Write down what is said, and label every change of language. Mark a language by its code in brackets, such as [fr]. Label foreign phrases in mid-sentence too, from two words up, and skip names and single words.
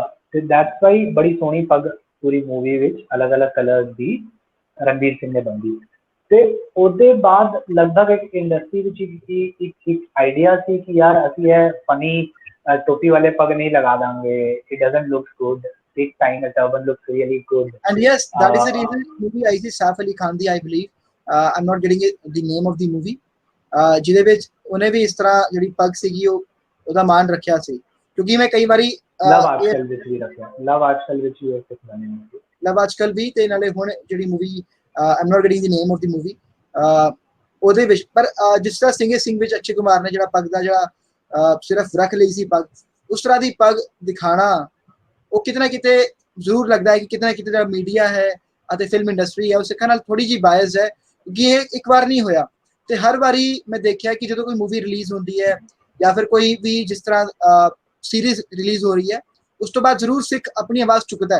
[pa] ਤੇ [en] that's why [pa] ਬੜੀ ਸੋਹਣੀ ਪੱਗ ਪੂਰੀ ਮੂਵੀ ਵਿੱਚ ਅਲੱਗ-ਅਲੱਗ ਕਲਰ ਦੀ ਰਣਬੀਰ ਸਿੰਘ ਨੇ ਬੰਨ੍ਹੀ। ਤੇ ਉਹਦੇ ਬਾਅਦ ਲਗਭਗ ਇੱਕ ਇੰਡਸਟਰੀ ਵਿੱਚ ਇੱਕ ਆਈਡੀਆ ਸੀ ਕਿ ਯਾਰ ਅਸੀਂ ਇਹ ਫਨੀ ਟੋਪੀ ਵਾਲੇ ਪੱਗ ਨਹੀਂ ਲਗਾ ਦਾਂਗੇ, [en] it doesn't look good, this time a turban looks really good। and yes, that is the reason movie [hi] आई थी [en] साफ अली खान ਦੀ, I believe, I'm not getting the name of the movie, [pa] ਜਿਹਦੇ ਵਿੱਚ ਉਹਨੇ ਵੀ ਇਸ ਤਰ੍ਹਾਂ ਜਿਹੜੀ ਪੱਗ ਸੀਗੀ ਉਹਦਾ ਮਾਨ ਰੱਖਿਆ ਸੀ। ਕਿਉਂਕਿ ਮੈਂ ਕਈ ਵਾਰੀ ਲਵ ਆਜਕਲ ਵਿੱਚ ਵੀ ਰੱਖਿਆ, ਲਵ ਆਜਕਲ ਵਿੱਚ ਵੀ ਇੱਕ ਬਣੀ ਹੋਈ, ਲਵ ਆਜਕਲ ਵੀ, ਤੇ ਨਾਲੇ ਹੁਣ ਜਿਹੜੀ ਮੂਵੀ [en] I'm not getting the name of the movie, [pa] ਉਹਦੇ ਵਿੱਚ ਪਰ ਜਿਸ ਤਰ੍ਹਾਂ ਸਿੰਘ ਵਿੱਚ ਅਕਸ਼ੇ ਕੁਮਾਰ ਨੇ ਜਿਹੜਾ ਪੱਗ ਦਾ ਜਿਹੜਾ ਸਿਰਫ ਰੱਖ ਲਈ ਸੀ ਪੱਗ, ਉਸ ਤਰ੍ਹਾਂ ਦੀ ਪੱਗ ਦਿਖਾਣਾ ਉਹ ਕਿਤੇ ਨਾ ਕਿਤੇ ਜ਼ਰੂਰ ਲੱਗਦਾ ਹੈ ਕਿ ਕਿਤੇ ਨਾ ਕਿਤੇ ਜਿਹੜਾ ਮੀਡੀਆ ਹੈ ਅਤੇ [en] film industry [pa] ਹੈ ਉਹ ਸਿੱਖਾਂ ਨਾਲ ਥੋੜੀ ਜਿਹੀ ਬਾਇਸ ਹੈ। ਕਿਉਂਕਿ ਇਹ ਇੱਕ ਵਾਰ ਨਹੀਂ ਹੋਇਆ, ਤੇ ਹਰ ਵਾਰੀ ਮੈਂ ਦੇਖਿਆ ਕਿ ਜਦੋਂ ਕੋਈ [en] movie release [pa] ਹੁੰਦੀ ਹੈ ਜਾਂ ਫਿਰ ਕੋਈ ਵੀ ਜਿਸ ਤਰ੍ਹਾਂ [en] series release [pa] ਹੋ ਰਹੀ ਹੈ, ਉਸ ਤੋਂ ਬਾਅਦ ਜ਼ਰੂਰ ਸਿੱਖ ਆਪਣੀ ਆਵਾਜ਼ ਚੁੱਕਦਾ ਹੈ।